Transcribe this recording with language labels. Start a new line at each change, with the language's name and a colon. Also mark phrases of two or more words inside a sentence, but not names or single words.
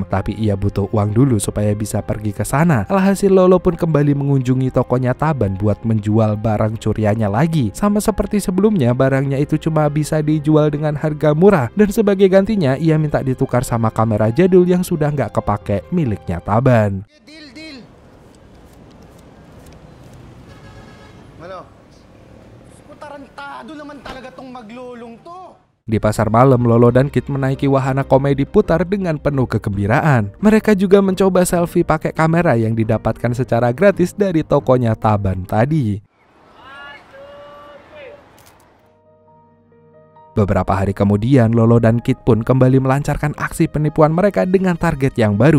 Indonesian: Tapi ia butuh uang dulu supaya bisa pergi ke sana. Alhasil Lolo pun kembali mengunjungi tokonya Taban buat menjual barang curiannya lagi. Sama seperti sebelumnya, barangnya itu cuma bisa dijual dengan harga murah. Dan sebagai gantinya, ia minta ditukar sama kamera jadul yang sudah nggak kepake miliknya Taban.
Filipino: Deal! Ano? Tarantado naman talaga tong maglulong to.
Indonesian: Di pasar malam, Lolo dan Kit menaiki wahana komedi putar dengan penuh kegembiraan. Mereka juga mencoba selfie pakai kamera yang didapatkan secara gratis dari tokonya Taban tadi. Beberapa hari kemudian, Lolo dan Kit pun kembali melancarkan aksi penipuan mereka dengan target yang baru.